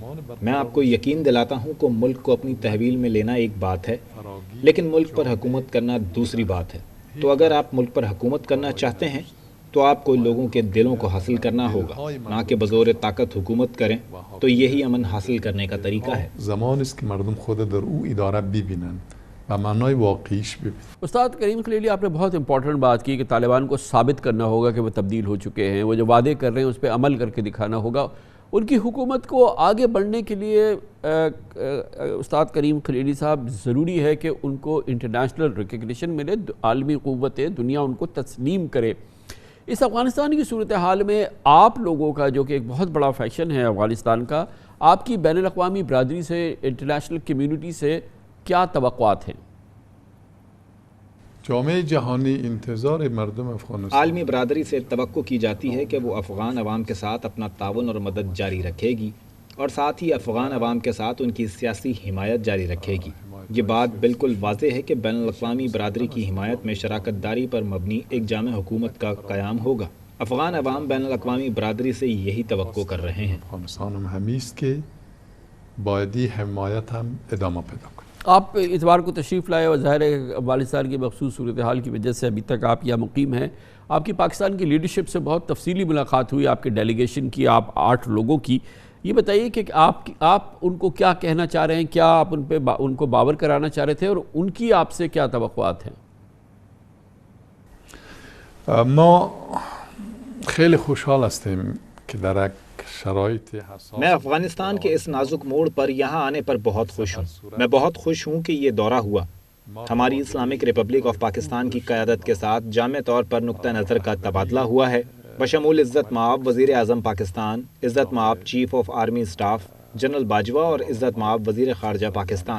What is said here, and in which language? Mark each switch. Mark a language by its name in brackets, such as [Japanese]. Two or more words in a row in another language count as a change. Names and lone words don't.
[Urdu] میں آپ کو یقین دلاتا ہوں کہ ملک کو اپنی تحویل میں لینا ایک بات ہے، لیکن ملک پر حکومت کرنا دوسری بات ہے۔ تو اگر آپ ملک پر حکومت کرنا چاہتے ہیں تو آپ کو لوگوں کے دلوں کو حاصل کرنا ہوگا، نہ کہ بزور طاقت حکومت کریں۔ تو یہی امن حاصل کرنے کا طریقہ ہے۔ [Persian] زمان است که مردم خود در او اداره ببینند و معنای واقعیش ببینند۔ [Urdu] استاد کریم خلیلی، آپ نے بہت امپورٹنٹ بات کی کہ طالبان کو ثابت کرنا ہوگا کہ وہ تبدیل ہو چکے ہیں، وہ جو وعدے کر رہے ہیں اس پہ عمل کر کے دکھانا ہوگا۔ ان کی حکومت کو آگے بڑھنے کے لیے استاد کریم خلیلی صاحب ضروری ہے کہ ان کو [English] international recognition [Urdu] ملے، عالمی قوتیں، دنیا ان کو تسلیم کرے۔ اس افغانستان کی صورتحال میں آپ لوگوں کا، جو کہ ایک بہت بڑا فیشن ہے افغانستان کا، آپ کی بین الاقوامی برادری سے، [English] international community [Urdu] سے کیا توقعات ہیں؟ [Persian] جامعه جهانی انتظار مردم افغانستان [Urdu] عالمی برادری سے توقع کی جاتی ہے کہ وہ افغان عوام کے ساتھ اپنا تعاون اور مدد جاری رکھے گی، اور ساتھ ہی افغان عوام کے ساتھ ان کی سیاسی حمایت جاری رکھے گی۔ یہ بات بالکل واضح ہے کہ بین الاقوامی برادری کی حمایت میں شراکت داری پر مبنی ایک جامع حکومت کا قیام ہوگا۔ افغان عوام بین الاقوامی برادری سے یہی توقع کر رہے ہیں۔ [Persian] افغانستان هم همیست که بایدی حمایت هم ادامه پیدا کنه۔ [Urdu] آپ اتوار کو تشریف لائے اور ظاہر ہے افغانستان کی مخصوص صورتحال کی وجہ سے ابھی تک آپ یہاں مقیم ہیں۔ آپ کی پاکستان کی لیڈرشپ سے بہت تفصیلی ملاقات ہوئی، آپ کے ڈیلیگیشن کی، آپ 8 لوگوں کی۔ یہ بتائیے کہ آپ ان کو کیا کہنا چاہ رہے ہیں، کیا آپ ان کو باور کرانا چاہ رہے تھے، اور ان کی آپ سے کیا توقعات ہیں؟ [Persian] ما خیلی خوشحال هستیم که در یک شرایط حساس [Urdu] میں افغانستان کے اس نازک موڑ پر یہاں آنے پر بہت خوش ہوں۔ میں بہت خوش ہوں کہ یہ دورہ ہوا۔ ہماری [English] Islamic Republic of Pakistan [Urdu] کی قیادت کے ساتھ جامع طور پر نقطہ نظر کا تبادلہ ہوا ہے، بشمول عزت مآب وزیر اعظم پاکستان، عزت مآب [English] Chief of Army Staff [Urdu] جنرل باجوہ اور عزت مآب وزیر خارجہ پاکستان۔